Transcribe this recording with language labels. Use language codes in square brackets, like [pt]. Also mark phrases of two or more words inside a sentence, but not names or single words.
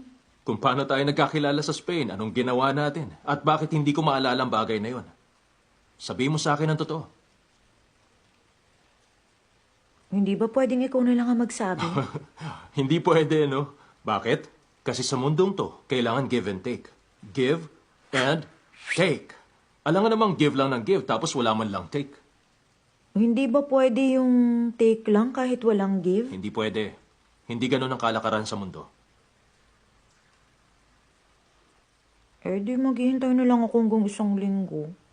[tl] kung paano tayo nagkakilala sa Spain, anong ginawa natin, at bakit hindi ko maalala ang bagay na yon. Sabihin mo sa akin ang totoo. Hindi ba pwedeng ikaw na lang ang magsabi? Hindi pwede, no? Bakit? Kasi sa mundong to, kailangan [en] give and take. Give and take. [tl] Alam nga namang give lang ng give, tapos wala man lang take. Hindi ba pwede yung take lang kahit walang give? Hindi pwede. Hindi ganun ang kalakaran sa mundo. Di maghihintay na lang ako hanggang 1 linggo.